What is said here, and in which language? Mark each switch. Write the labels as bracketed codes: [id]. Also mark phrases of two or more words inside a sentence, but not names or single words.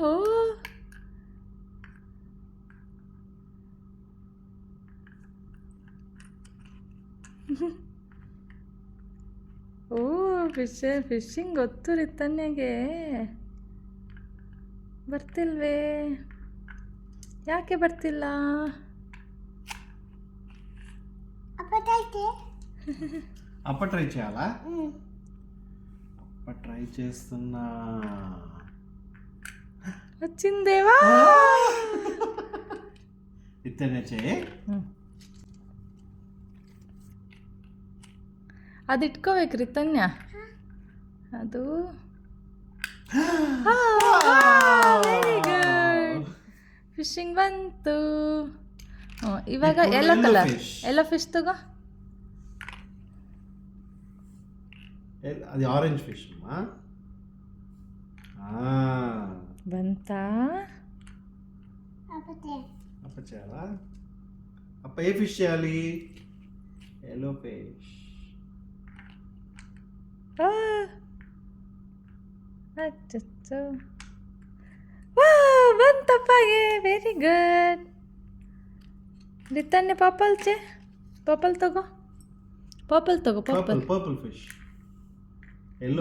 [kn] ಫಿಶಿಂಗ್ ಗೊತ್ತು ರಿತನ್ಯಗೆ. ಬರ್ತಿಲ್ವೇ? ಯಾಕೆ ಬರ್ತಿಲ್ಲ? [te] అప్ప ట్రై చేయాలా? అప్ప ట్రై చేస్తున్నా. వచ్చిందేవా? ఇతనే చేయి. [kn] ಅದು ಇಟ್ಕೋಬೇಕು ರಿತನ್ಯ. [en] ಅದು very good. [kn] ಫಿಶಿಂಗ್ ಬಂತು. ಇವಾಗ [en] yellow colour yellow fish [kn] ತಗೋ. [te] అది [en] orange fish [te] అమ్మా. [kn] ಬಂತಾ? [te] అప్ప చేయాలా? అప్ప ఏ ఫిష్ చేయాలి? [en] yellow fish. [kn] ಅಚ್ಚಚ್ಚು, ಬಂತಪ್ಪಗೆ. [en] very good ರಿತನ್ಯ. [kn] ಪರ್ಪಲ್ ತಗೋ. [en] purple fish. yellow